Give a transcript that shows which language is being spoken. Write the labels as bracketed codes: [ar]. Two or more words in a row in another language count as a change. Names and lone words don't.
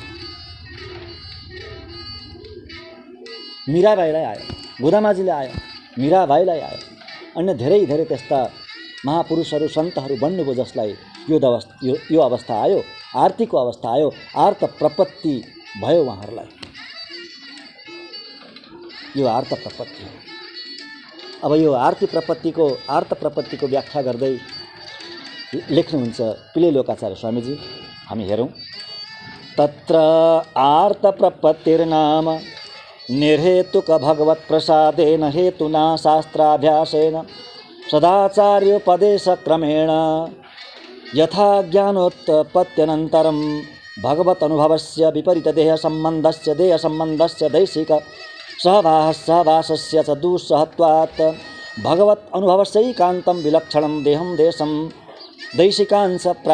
[ne] मीराबाईलाई आयो, गोदामाजीले आयो, मीराबाईलाई आयो, अन्य धेरै धेरै त्यस्ता महापुरुषहरू सन्तहरू बन्नुभयो जसलाई यो अवस्था आयो, आरतीको अवस्था आयो, आर्त प्रपत्ति भयो उहाँहरूलाई। यो आर्त प्रपत्ति हो। अब यो आर्त प्रपत्तिको व्याख्या गर्दै लेख्नुहुन्छ पिले लोकाचार्य स्वामीजी। हामी हेरौँ। [sa] तत्र आर्त प्रपत्तिर्नाम निर्हेतुक भगवत् प्रसादेन हेतुना शास्त्राभ्यासेन सदाचार्योपदेशक्रमेण यथा ज्ञानोत्पत्त्यनन्तरं भगवत् अनुभवस्य विपरीतदेहसम्बन्धस्य देहसम्बन्धस्य दैशिक सहवासस्य च दुस्सहत्वात् भगवत् अनुभवस्यैकान्तं विलक्षणं देहं देशं दैशिकांश